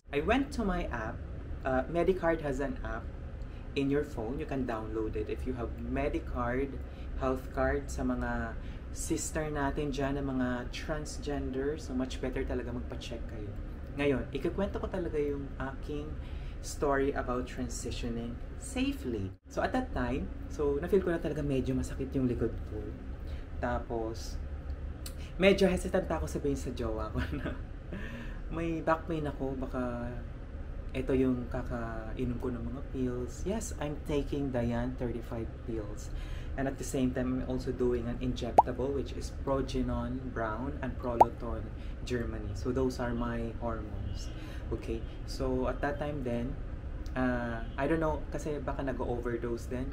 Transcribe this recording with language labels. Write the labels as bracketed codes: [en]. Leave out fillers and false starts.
[en] I went to my app. Medicard has an app in your phone. You can download it. If you have Medicard, health card, [tl] sa mga sister natin dyan, na mga transgender, so much better talaga magpa-check kayo. Ngayon, ikikwento ko talaga yung aking [en] story about transitioning safely. [tl] So at that time, so na-feel ko na talaga medyo masakit yung likod ko. Tapos, medyo hesitant ako sabihin sa jowa ko na may back pain ako, baka ito yung kakainom ko ng mga pills. [en] Yes, I'm taking Diane 35 pills. And at the same time, I'm also doing an injectable, which is Progenon Brown and Proloton Germany. So those are my hormones. Okay, so at that time then, I don't know, [tl] kasi baka nag-overdose din.